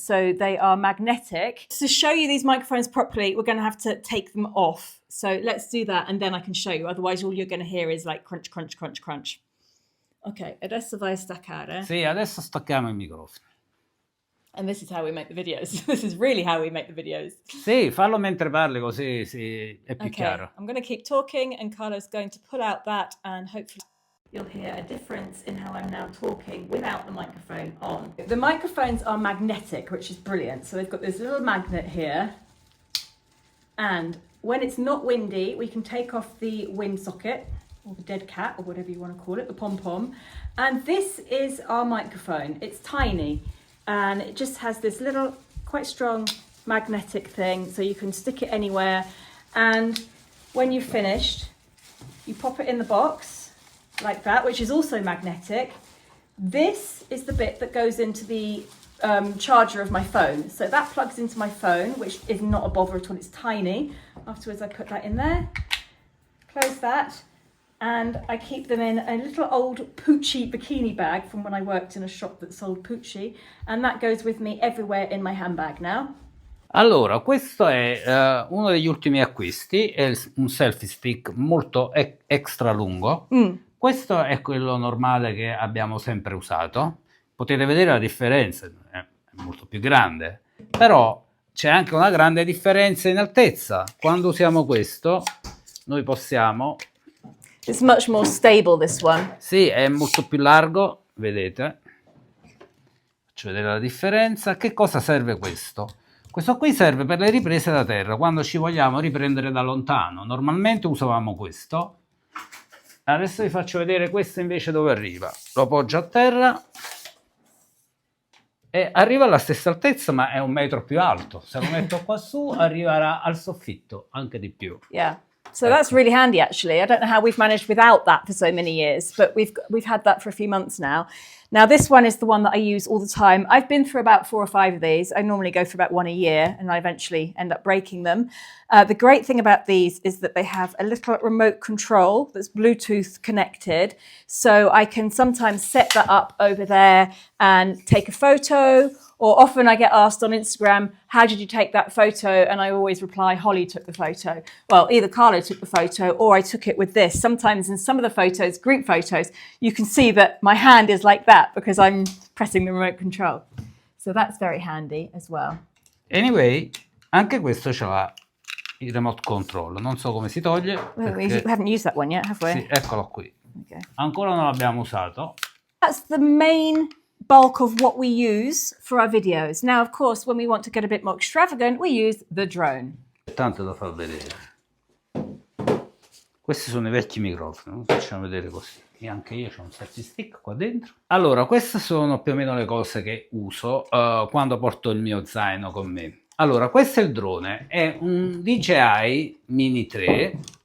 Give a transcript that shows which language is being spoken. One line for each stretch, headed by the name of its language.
English: So they are magnetic. To show you these microphones properly, we're going to have to take them off. So let's do that and then I can show you. Otherwise all you're going to hear is like crunch, crunch, crunch, crunch.
Italian: Ok, adesso vai a staccare. Sì, adesso stacchiamo i microfoni.
English: And this is how we make the videos. This is really how we make the videos.
Italian: Sì, fallo mentre parli così è più chiaro.
English: I'm going to keep talking and Carlo's going to pull out that and hopefully you'll hear a difference in how I'm now talking without the microphone on. The microphones are magnetic, which is brilliant. So they've got this little magnet here. And when it's not windy, we can take off the wind socket or the dead cat or whatever you want to call it, the pom-pom. And this is our microphone. It's tiny. And it just has this little, quite strong magnetic thing, so you can stick it anywhere. And when you've finished, you pop it in the box, like that, which is also magnetic. This is the bit that goes into the charger of my phone. So that plugs into my phone, which is not a bother at all, it's tiny. Afterwards, I put that in there, close that. And I keep them in a little old Pucci bikini bag from when I worked in a shop that sold Pucci, and that goes with me everywhere in my handbag now.
Italian: Allora, questo è uno degli ultimi acquisti, è un selfie stick molto extra lungo. Questo è quello normale che abbiamo sempre usato. Potete vedere la differenza, è molto più grande, però c'è anche una grande differenza in altezza. Quando usiamo questo, noi possiamo...
English: It's much more stable, this one.
Italian: Sì, è molto più largo, vedete. Faccio vedere la differenza. Che cosa serve questo? Questo qui serve per le riprese da terra, quando ci vogliamo riprendere da lontano. Normalmente usavamo questo. Adesso vi faccio vedere questo invece dove arriva. Lo appoggio a terra e arriva alla stessa altezza, ma è 1 metro più alto. Se lo metto qua su, arriverà al soffitto, anche di più.
English: Yeah. So that's really handy, actually. I don't know how we've managed without that for so many years, but we've had that for a few months now. Now, this one is the one that I use all the time. I've been through about 4 or 5 of these. I normally go for about 1 a year, and I eventually end up breaking them. The great thing about these is that they have a little remote control that's Bluetooth connected. So I can sometimes set that up over there and take a photo. Or often I get asked on Instagram, how did you take that photo? And I always reply, Holly took the photo. Well, either Carlo took the photo or I took it with this. Sometimes in some of the photos, group photos, you can see that my hand is like that because I'm pressing the remote control. So that's very handy as well.
Italian: Anyway, anche questo ce l'ha il remote control. Non so come si toglie.
English: Well, we haven't used that one yet, have we?
Italian: Sì, eccolo qui.
English: Okay.
Italian: Ancora non l'abbiamo usato.
English: That's the main bulk of what we use for our videos. Now, of course, when we want to get a bit more extravagant, we use the drone.
Italian: Tanto da far vedere. Questi sono i vecchi microfoni, facciamo vedere così. E anche io ho un selfie stick qua dentro. Allora, queste sono più o meno le cose che uso quando porto il mio zaino con me. Allora, questo è il drone, è un DJI Mini 3.